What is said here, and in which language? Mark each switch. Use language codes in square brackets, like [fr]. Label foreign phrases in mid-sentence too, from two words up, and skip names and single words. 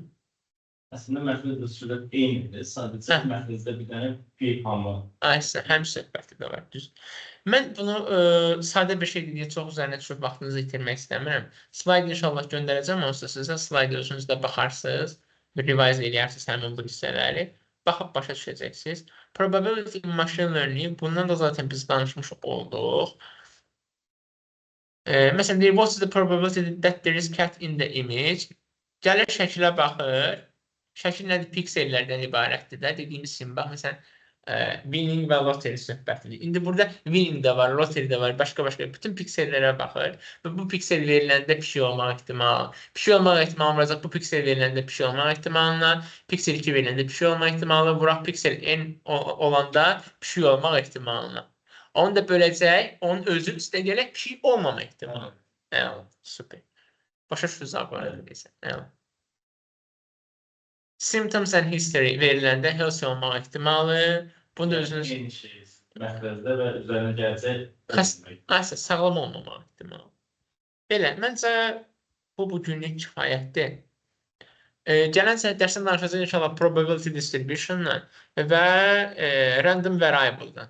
[az] Əslində mərkəzdə sürət eynidir. Sadəcə mərkəzdə bir dənə bir hamı. Aysə, həm söhbəti də var. Düz. Mən bunu sadə bir şey deyə çox üzərinə düşüb vaxtınızı itirmək istəmirəm. Slayd inşallah göndərəcəm. Onsuz sizə slayda özünüz də baxarsınız. Revise eləyərsiniz həmin bu hissələri. Baxıb başa düşəcəksiniz. [en] Probability in machine learning. [az] Bundan da zaten biz danışmış olduq. Məsələn, deyir, [en] what is the probability that there is cat in the image? [az] Gəlir şəkilə baxır. Şəkil nədir? Piksellərdən ibarətdir də. Dediyimiz kimi, bax, məsələn, winning və loteri söhbətidir. İndi burada winning də var, loteri də var, başqa-başqa bütün piksellərə baxır və bu piksel veriləndə pişik olmaq ehtimalı. Pişik olmaq ehtimalı vuracaq, bu piksel veriləndə pişik olmaq ehtimalına, piksel 2 veriləndə pişik olmaq ehtimalı, vuraq piksel n olanda pişik olmaq ehtimalına. Onu da böləcək, onun özü üstə gələk pişik olmama ehtimalı. Super. Başa düşdünüz abi. [en] Symptoms and history [az] veriləndə healthy olmaq ehtimalı. Bunu da özünüz... Yeni şey. Mərkəzdə və üzərinə gələcək. Aysə, sağlam olmamaq ehtimalı. Belə, məncə bu bugünlük kifayətdir. Gələn dərsdən danışacaq inşallah [en] probability distribution- [az] la və [en] random variable- [az] dan.